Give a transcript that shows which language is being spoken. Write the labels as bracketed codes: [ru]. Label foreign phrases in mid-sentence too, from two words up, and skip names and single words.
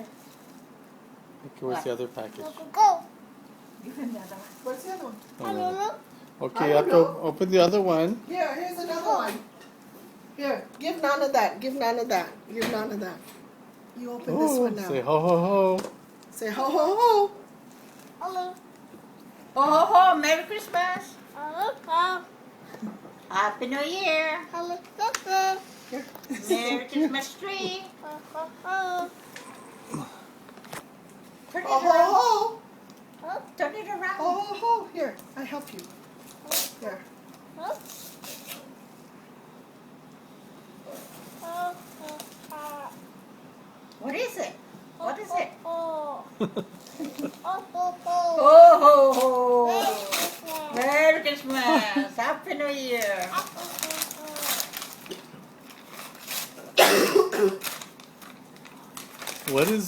[en] Okay, where's the other package? Give him the other one. What's the other one? Okay, you have to open the other one. Here, here's another one. Here, give Nana that. Give Nana that. Give Nana that. You open this Oh, one now. say ho ho ho. Say ho ho ho. Ho ho ho, Merry Christmas. Happy New Year. Here. Merry Christmas tree. Turn it Ho ho around. ho. Turn it Ho around. ho ho. Here, I help you. Here. What is it? What is it? Oh. Ho ho ho. Merry Christmas. Happy New Year. What is